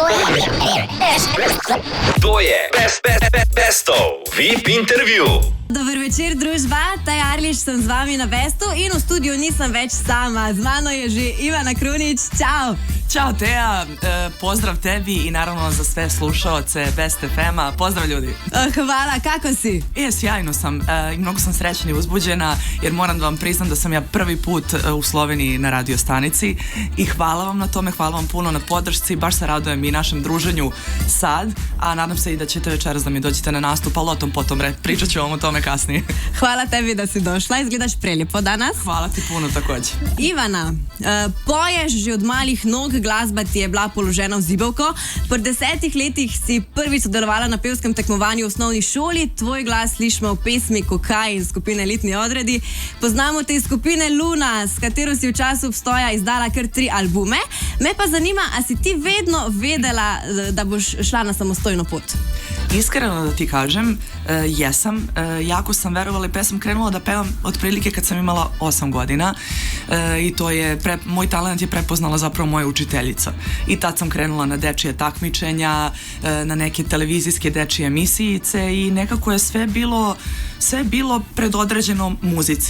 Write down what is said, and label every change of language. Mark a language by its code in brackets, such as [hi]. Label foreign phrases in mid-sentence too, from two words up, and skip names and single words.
[sl] To je Bestov VIP intervju. Dober večer, družba. Taj Arliš, sem z vami na Bestu in v studiu nisem več sama. Z mano je že Ivana Krunić. Ćao! [sr] Ćao Teja, pozdrav tebi i naravno za sve slušaoce Best FM-a. Pozdrav ljudi. Hvala, kako si? Sjajno sam i mnogo sam srećna i uzbuđena jer moram da vam priznam da sam ja prvi put u Sloveniji na radio stanici i hvala vam na tome, hvala vam puno na podršci, baš se radujem i našem druženju sad, a nadam se i da ćete večeras da mi dođete na nastup, ali o tom potom pričat ću vam o tome kasnije. [hr] Hvala tebi da si došla, izgledaš prelijepo danas. Hvala ti puno također. [sl] Ivana, poješ že od malih nog, glasba ti je bila položena v zibelko. Po 10 letih si prvič sodelovala na pevskem tekmovanju v osnovni šoli, tvoj glas slišimo v pesmi Kokain skupine Elitni odredi. Poznamo te skupine Luna, s katero si v času obstoja izdala kar 3 albume. Me pa zanima, a si ti vedno vedela, da boš šla na samostojno pot? [sr] Iskreno da ti kažem, jesam. Jako sam verovala i sam krenula da pevam otprilike kad sam imala 8 godina i to je, moj talent je prepoznala zapravo moja učiteljica. I tad sam krenula na dečije takmičenja, na neke televizijske dečije emisijice i nekako je sve bilo predodređeno muzici.